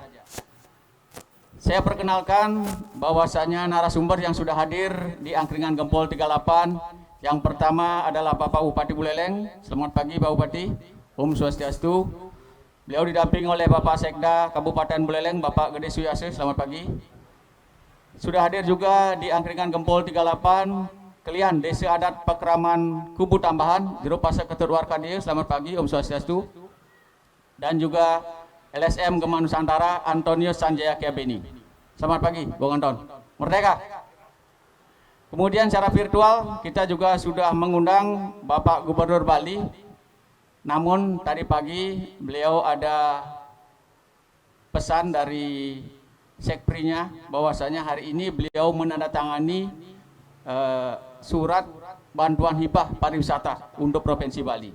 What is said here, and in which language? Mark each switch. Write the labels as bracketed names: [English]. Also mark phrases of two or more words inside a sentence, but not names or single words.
[Indonesian] Saya perkenalkan bahwasanya narasumber yang sudah hadir di Angkringan Gempol 38. Yang pertama adalah Bapak Bupati Buleleng. Selamat pagi Pak Bupati. [Sanskrit] Om Swastiastu. [Indonesian] Beliau didampingi oleh Bapak Sekda Kabupaten Buleleng, Bapak Gede Suyase. Selamat pagi. Sudah hadir juga di Angkringan Gempol 38 kalian Desa Adat Pekraman Kubu Tambahan, Jero Pasar Ketut Warkadia. Selamat pagi [Sanskrit] Om Swastiastu. [Indonesian] Dan juga LSM Gema Nusantara Antonius Sanjaya Kiabeni. Selamat pagi Bung Anton. Merdeka. Kemudian secara virtual kita juga sudah mengundang Bapak Gubernur Bali. Namun tadi pagi beliau ada pesan dari Sekprinya bahwasanya hari ini beliau menandatangani surat bantuan hibah pariwisata untuk Provinsi Bali.